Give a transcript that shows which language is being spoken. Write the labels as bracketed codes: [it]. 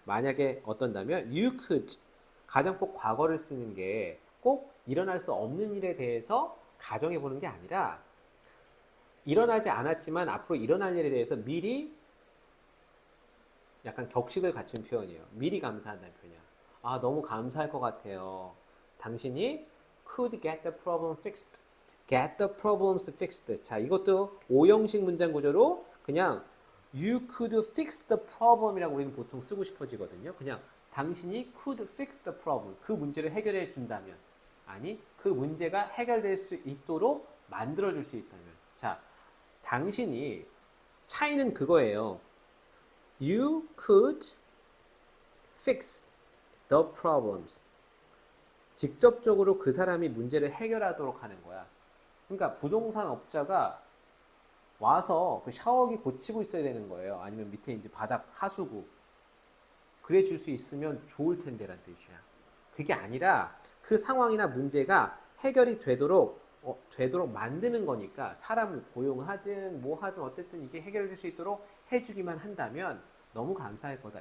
[ko] 만약에 어떤다면 you could 가정법 과거를 쓰는 게 꼭 일어날 수 없는 일에 대해서 가정해 보는 게 아니라 일어나지 않았지만 앞으로 일어날 일에 대해서 미리 약간 격식을 갖춘 표현이에요. 미리 감사한다는 표현이야. 아, 너무 감사할 것 같아요. 당신이 [en] could get the problem fixed. get the problems fixed. [ko] 자, 이것도 오형식 문장 구조로 그냥 [en] you could fix the problem [ko] 이라고 우리는 보통 쓰고 싶어지거든요. 그냥 당신이 [en] could fix the problem. [ko] 그 문제를 해결해 준다면. 아니, 그 문제가 해결될 수 있도록 만들어 줄 수 있다면. 자, 당신이 차이는 그거예요. [en] You could fix the problems. [ko] 직접적으로 그 사람이 문제를 해결하도록 하는 거야. 그러니까 부동산 업자가 와서 그 샤워기 고치고 있어야 되는 거예요. 아니면 밑에 이제 바닥 하수구. 그래 줄 수 있으면 좋을 텐데란 뜻이야. 그게 아니라 그 상황이나 문제가 해결이 되도록 만드는 거니까 사람을 고용하든 뭐 하든 어쨌든 이게 해결될 수 있도록 해주기만 한다면 너무 감사할 거다.